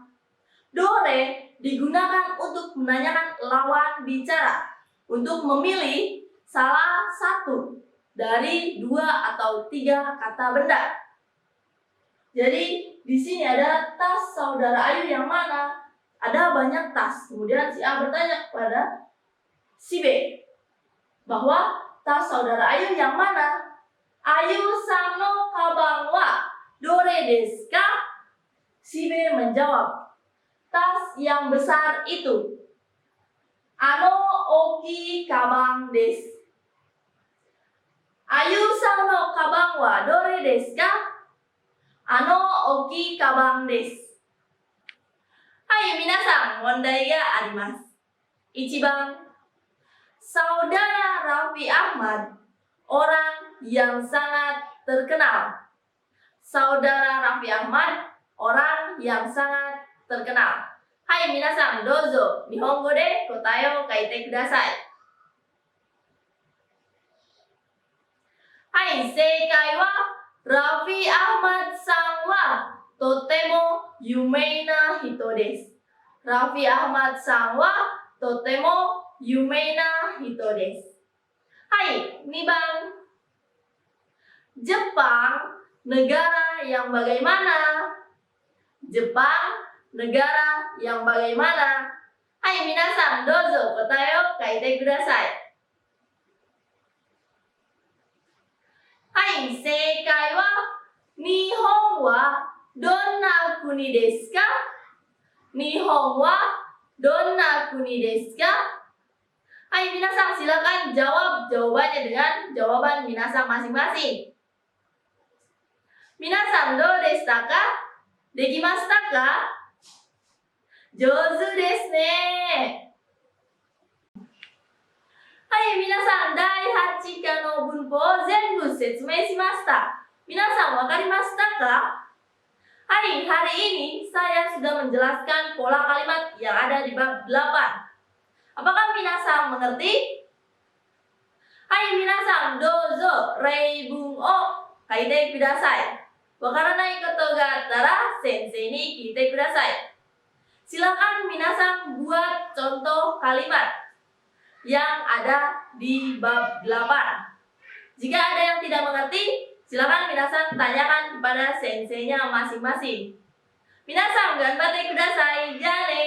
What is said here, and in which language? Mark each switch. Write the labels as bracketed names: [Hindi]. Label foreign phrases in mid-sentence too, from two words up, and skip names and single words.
[Indonesian] Dore digunakan untuk menanyakan lawan bicara, untuk memilih salah satu dari dua atau tiga kata benda. Jadi di sini ada tas saudara Ayu yang mana? ada banyak tas. Kemudian si A bertanya kepada si B bahwa tas saudara Ayu yang mana? [Japanese] Ayuさんのかばんはどれですか? [Indonesian] Si B menjawab, tas yang besar itu. [Japanese] あの大きいかばんです. Ayuさんのかばんはどれですか? あの大きいかばんです. はい皆さん、問題があります. 1番, [Indonesian] Saudara Raffi Ahmad, orang yang sangat terkenal. Saudara Raffi Ahmad, orang yang sangat terkenal. [Japanese] はい皆さん、どうぞ日本語で答えを書いてください. はい、正解はRaffi Ahmadさんはとても有名な人です. Raffi Ahmadさんはとても有名な人です. はい、2番. [Indonesian] Jepang negara yang bagaimana? Jepang negara yang bagaimana? [Japanese] はい皆さん、どうぞ答えを書いてください. はい、正解は日本はどんな国ですか? 日本はどんな国ですか? はい皆さん, [Indonesian] silakan jawab jawabannya dengan jawaban minasan masing-masing. [Japanese] 皆さん、どうでしたか？できましたか? 上手ですね. はい皆さん、第8課の文法を全部説明しました。皆さん、分かりましたか? [Indonesian] Hai, hari ini saya sudah menjelaskan pola kalimat yang ada di bab 8. Apakah minasan mengerti? [Japanese] はい皆さん、どうぞ例文を書いてください. 分からないことがあったら先生に聞いてください. [Indonesian] Silakan minasan buat contoh kalimat yang ada di bab 8. Jika ada yang tidak mengerti, silakan minasan tanyakan kepada senseinya masing-masing. [Japanese] 皆さん、頑張ってください. [Indonesian] Jangan